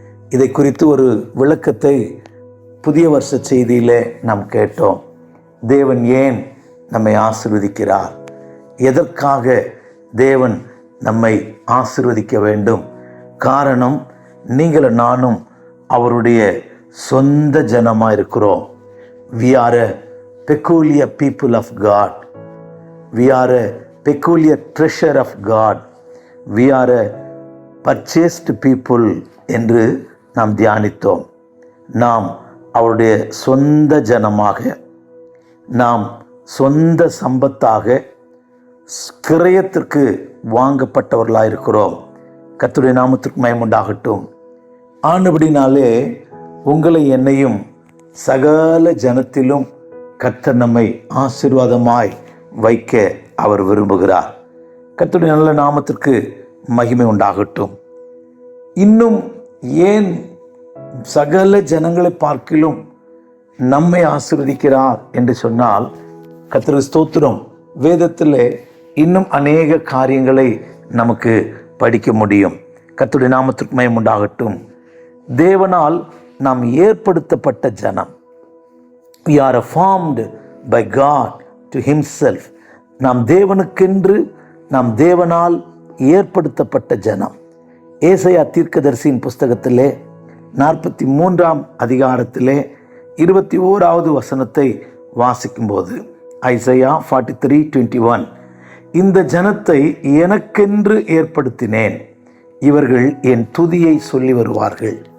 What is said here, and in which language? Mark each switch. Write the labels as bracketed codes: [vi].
[ta] இதை குறித்து ஒரு விளக்கத்தை புதிய வருஷ செய்தியிலே நாம் கேட்டோம். தேவன் ஏன் நம்மை ஆசீர்வதிக்கிறார்? எதற்காக தேவன் நம்மை ஆசீர்வதிக்க வேண்டும்? காரணம், நீங்களும் நானும் அவருடைய சொந்த ஜனமாக இருக்கிறோம். [en] We are a peculiar people of God. We are a peculiar treasure of God. We are a purchased people [ta] என்று நாம் தியானித்தோம். நாம் அவருடைய சொந்த ஜனமாக, நாம் சொந்த சம்பத்தாக கிரயத்திற்கு வாங்கப்பட்டவர்களாக இருக்கிறோம். கர்த்தருடைய நாமத்திற்கு மகிமை உண்டாகட்டும். ஆனபடினாலே உங்களை என்னையும் சகல ஜனத்திலும் கர்த்தர் நம்மை ஆசீர்வாதமாய் வைக்க அவர் விரும்புகிறார். கர்த்தருடைய நல்ல நாமத்திற்கு மகிமை உண்டாகட்டும். இன்னும் ஏன் சகல ஜனங்களை பார்க்கிலும் நம்மை ஆசீர்வதிக்கிறார் என்று சொன்னால், கர்த்தருக்கு ஸ்தோத்திரம், வேதத்திலே இன்னும் அநேக காரியங்களை நமக்கு படிக்க முடியும். கர்த்தருடைய நாமத்திற்கு மகிமை உண்டாகட்டும். தேவனால் நாம் ஏற்படுத்தப்பட்ட ஜனம். [en] We are formed by God to himself. [ta] நாம் தேவனுக்கென்று, நாம் தேவனால் ஏற்படுத்தப்பட்ட ஜனம். ஏசாயா தீர்க்கதரிசியின் புஸ்தகத்திலே 43ஆம் அதிகாரத்திலே 21வது வசனத்தை வாசிக்கும்போது, ஐசையா 43:21, இந்த ஜனத்தை எனக்கென்று ஏற்படுத்தினேன், இவர்கள் என் துதியை சொல்லி வருவார்கள்.